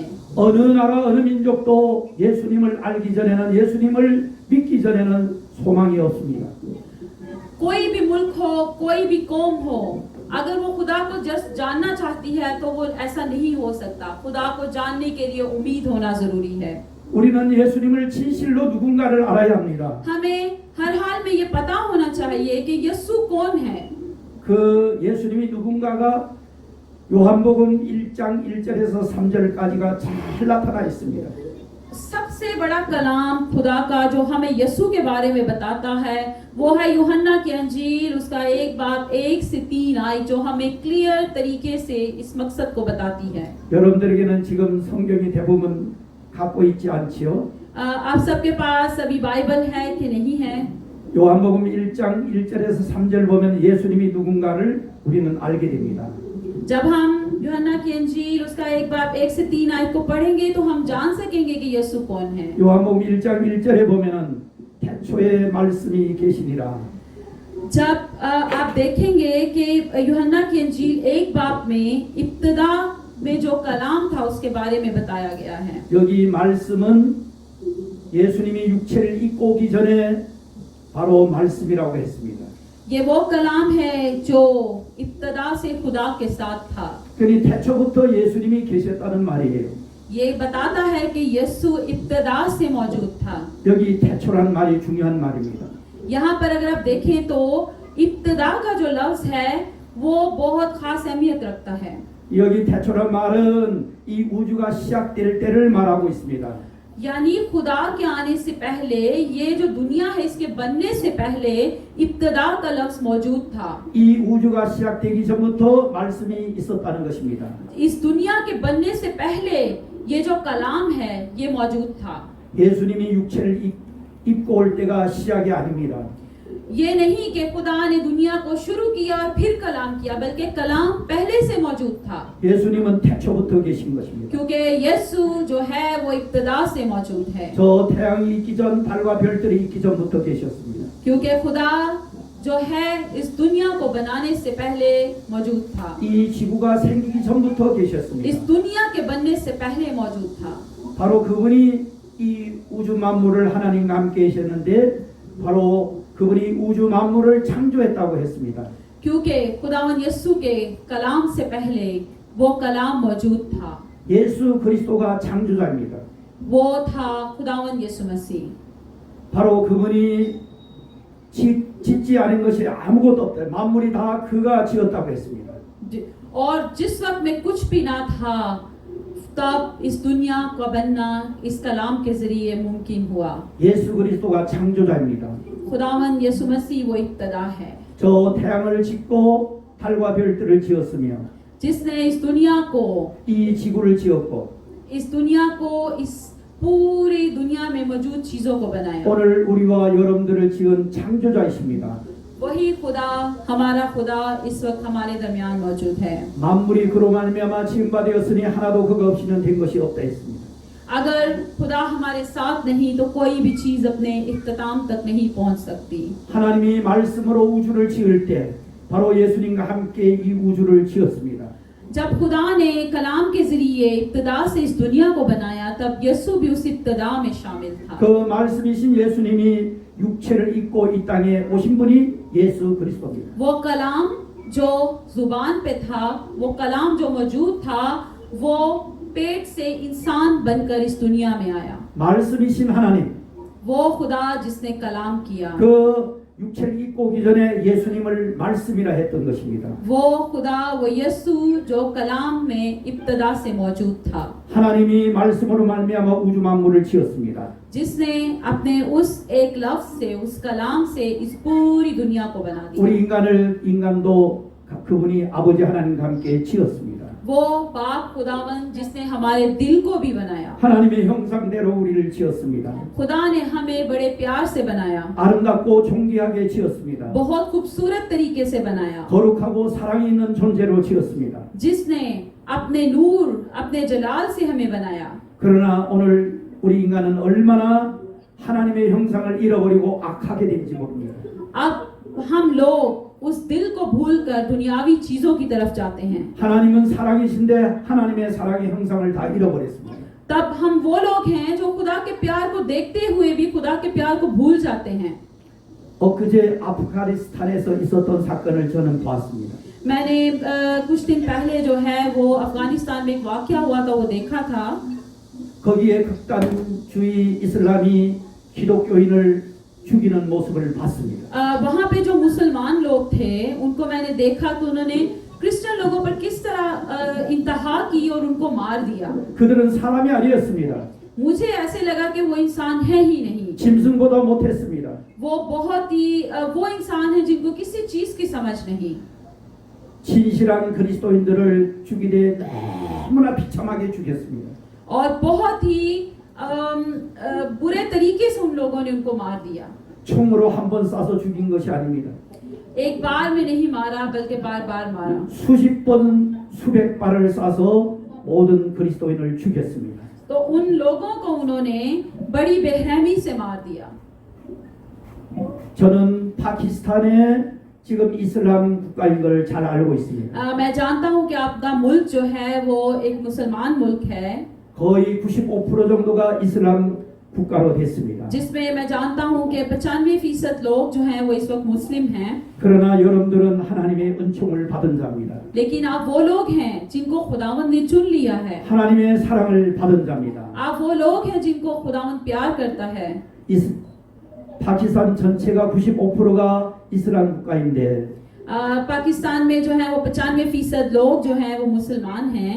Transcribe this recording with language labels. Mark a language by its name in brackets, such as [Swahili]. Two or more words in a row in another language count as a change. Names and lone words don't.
[Korean] 어느 나라 어느 민족도 예수님을 알기 전에는 예수님을 믿기 전에는 소망이 없습니다. [Urdu] کوئی بھی ملک ہو، کوئی بھی قوم ہو، اگر وہ خدا کو جسٹ جاننا چاہتی ہے تو وہ ایسا نہیں ہو سکتا. خدا کو جاننے کے لیے امید ہونا ضروری ہے. [Korean] 우리는 예수님을 진실로 누군가를 알아야 합니다. [Urdu] ہمیں ہر حال میں یہ پتا ہونا چاہیے کہ یسوع کون ہے. [Korean] 그 예수님이 누군가가 요한복음 1장 1절에서 3절까지가 잘 나타나 있습니다. [Urdu] سب سے بڑا کلام خدا کا جو ہمیں یسوع کے بارے میں بتاتا ہے وہ ہے یوحنا کی انجیل اس کا 1:1-3 آیت جو ہمیں کلیئر طریقے سے اس مقصد کو بتاتی ہے. [Korean] 여러분들에게는 지금 성경이 대부분 갖고 있지 않지요? [Urdu] آپ سب کے پاس ابھی بائبل ہے کہ نہیں ہے? [Korean] 요한복음 1장 1절에서 3절 보면 예수님이 누군가를 우리는 알게 됩니다. [Urdu] جب ہم یوحنا کی انجیل اس کا 1:1-3 آیت کو پڑھیں گے تو ہم جان سکیں گے کہ یسوع کون ہے. [Korean] 요한복음 1장 1절에 보면은 태초에 말씀이 계시니라. [Urdu] جب آپ دیکھیں گے کہ یوحنا کی انجیل 1 میں ابتدا میں جو کلام تھا اس کے بارے میں بتایا گیا ہے. [Korean] 여기 말씀은 예수님이 육체를 입고 오기 전에 바로 말씀이라고 했습니다. [Urdu] یہ وہ کلام ہے جو ابتدا سے خدا کے ساتھ تھا. [Korean] 그러니 태초부터 예수님이 계셨다는 말이에요. [Urdu] یہ بتاتا ہے کہ یسوع ابتدا سے موجود تھا. [Korean] 여기 태초라는 말이 중요한 말입니다. [Urdu] یہاں پر اگر آپ دیکھیں تو ابتدا کا جو لفظ ہے وہ بہت خاص اہمیت رکھتا ہے. [Korean] 여기 태초란 말은 이 우주가 시작될 때를 말하고 있습니다. [Urdu] یعنی خدا کے آنے سے پہلے یہ جو دنیا ہے اس کے بننے سے پہلے ابتدا کا لفظ موجود تھا. [Korean] 이 우주가 시작되기 전부터 말씀이 있었다는 것입니다. [Urdu] اس دنیا کے بننے سے پہلے یہ جو کلام ہے یہ موجود تھا. [Korean] 예수님이 육체를 입고 올 때가 시작이 아닙니다. [Urdu] یہ نہیں کہ خدا نے دنیا کو شروع کیا اور پھر کلام کیا بلکہ کلام پہلے سے موجود تھا. [Korean] 예수님은 태초부터 계신 것입니다. [Urdu] کیونکہ یسوع جو ہے وہ ابتدا سے موجود ہے. [Korean] 저 태양이 있기 전 달과 별들이 있기 전부터 계셨습니다. [Urdu] کیونکہ خدا جو ہے اس دنیا کو بنانے سے پہلے موجود تھا. [Korean] 이 지구가 생기기 전부터 [Urdu] इस [Korean] 계셨습니다. [Urdu] دنیا کے بننے سے پہلے موجود تھا. [Korean] 바로 그분이 이 우주 만물을 하나님과 함께 계셨는데 바로 그분이 우주 만물을 창조했다고 했습니다. [Urdu] کیونکہ خداون یسوع کے کلام سے پہلے وہ کلام موجود تھا. [Korean] 예수 그리스도가 창조자입니다. [Urdu] وہ تھا خداون یسوع مسیح. [Korean] 바로 그분이 짓지 않은 것이 아무것도 없다. 만물이 다 그가 지었다고 했습니다. [Urdu] اور جس وقت میں کچھ بھی نہ تھا تب اس دنیا کا بننا اس کلام کے ذریعے ممکن ہوا. [Korean] 예수 그리스도가 창조자입니다. [Urdu] خداون یسوع مسیح وہ ابتدا ہے [Korean] 저 태양을 짓고 달과 별들을 지었으며 [Urdu] جس نے اس دنیا کو [Korean] 이 지구를 지었고 [Urdu] اس پوری دنیا میں موجود چیزوں کو بنایا. [Korean] 오늘 우리와 여러분들을 지은 창조자이십니다. [Urdu] وہی خدا ہمارا خدا اس وقت ہمارے درمیان موجود ہے. [Korean] 만물이 그로 말미암아 지은 바 되었으니 하나도 그가 없이는 된 것이 없다 했습니다. [Urdu] اگر خدا ہمارے ساتھ نہیں تو کوئی بھی چیز اپنے اختتام تک نہیں پہنچ سکتی. [Korean] 하나님이 말씀으로 우주를 지을 때 바로 예수님과 함께 이 우주를 지었습니다. [Urdu] جب خدا نے کلام کے ذریعے ابتدا سے اس دنیا کو بنایا تب یسوع بھی اس ابتدا میں شامل تھا. [Korean] 그 말씀이신 예수님이 육체를 입고 이 땅에 오신 분이 예수 그리스도입니다. [Urdu] وہ کلام جو زبان پہ تھا وہ کلام جو موجود تھا وہ پیٹ سے انسان بن کر اس دنیا میں آیا. [Korean] 말씀이신 하나님 [Urdu] وہ خدا جس نے کلام کیا [Korean] 그 육체를 입고 오기 전에 예수님을 말씀이라 했던 것입니다. [Urdu] وہ خدا وہ یسوع جو کلام میں ابتدا سے موجود تھا. [Korean] 하나님이 말씀으로 말미암아 우주 만물을 지었습니다. [Urdu] جس نے اپنے اس ایک لفظ سے اس کلام سے اس پوری دنیا کو بنا دیا. [Korean] 우리 인간도 그분이 아버지 하나님과 함께 지었습니다. [Urdu] وہ باپ خداون جس نے ہمارے دل کو بھی بنایا. [Korean] 하나님의 형상대로 우리를 지었습니다. [Urdu] خدا نے ہمیں بڑے پیار سے بنایا. [Korean] 아름답고 존귀하게 지었습니다. [Urdu] بہت خوبصورت طریقے سے بنایا. [Korean] 거룩하고 사랑이 있는 존재로 지었습니다. [Urdu] جس نے اپنے نور اپنے جلال سے ہمیں بنایا. [Korean] 그러나 오늘 우리 인간은 얼마나 하나님의 형상을 잃어버리고 악하게 된지 모릅니다. [Urdu] اب ہم لوگ اس دل کو بھول کر دنیاوی چیزوں کی طرف جاتے ہیں. [Korean] 하나님은 사랑이신데 하나님의 사랑의 형상을 다 잃어버렸습니다. [Urdu] تب ہم وہ لوگ ہیں جو خدا کے پیار کو دیکھتے ہوئے بھی خدا کے پیار کو بھول جاتے ہیں. [Korean] 엊그제 아프가니스탄에서 있었던 사건을 저는 봤습니다. [Urdu] میں نے کچھ دن پہلے جو ہے وہ افغانستان میں ایک واقعہ ہوا تھا وہ دیکھا تھا. [Korean] 거기에 극단주의 이슬람이 기독교인을 죽이는 모습을 봤습니다. [Urdu] وہاں پہ جو مسلمان لوگ تھے ان کو میں نے دیکھا تو انہوں نے کرسچین لوگوں پر کس طرح انتہا کی اور ان کو مار دیا. [Korean] 그들은 사람이 아니었습니다. [Urdu] مجھے ایسے لگا کہ وہ انسان ہے ہی نہیں. [Korean] 짐승보다 못했습니다. [Urdu] وہ انسان ہے جن کو کسی چیز کی سمجھ نہیں. [Korean] 진실한 그리스도인들을 죽이되 너무나 비참하게 죽였습니다. [Urdu] اور بہت ہی برے طریقے سے ان لوگوں نے ان کو مار دیا. [Korean] 총으로 한 번 쏴서 죽인 것이 아닙니다. [Urdu] ایک بار میں نہیں مارا بلکہ بار بار مارا. [Korean] 수십 번, 수백 발을 쏴서 모든 그리스도인을 죽였습니다. [Urdu] تو ان لوگوں کو انہوں نے بڑی بے رحمی سے مار دیا. [Korean] 저는 파키스탄에 지금 이슬람 국가인 걸 잘 알고 있습니다. [Urdu] میں جانتا ہوں کہ آپ کا ملک جو ہے وہ ایک مسلمان ملک ہے, [Korean] 거의 95% 정도가 이슬람 국가로 됐습니다. [Urdu] جس میں میں جانتا ہوں کہ 95% لوگ جو ہیں وہ اس وقت مسلم ہیں. [Korean] 그러나 여러분들은 하나님의 은총을 받은 자입니다. [Urdu] لیکن آپ وہ لوگ ہیں جن کو خداوند نے چن لیا ہے. [Korean] 하나님의 사랑을 받은 자입니다. [Urdu] آپ وہ لوگ ہیں جن کو خداوند پیار کرتا ہے. [Korean] 파키스탄 전체가 95%가 이슬람 국가인데 [Urdu] پاکستان میں جو ہے وہ 95% لوگ جو ہیں وہ مسلمان ہیں.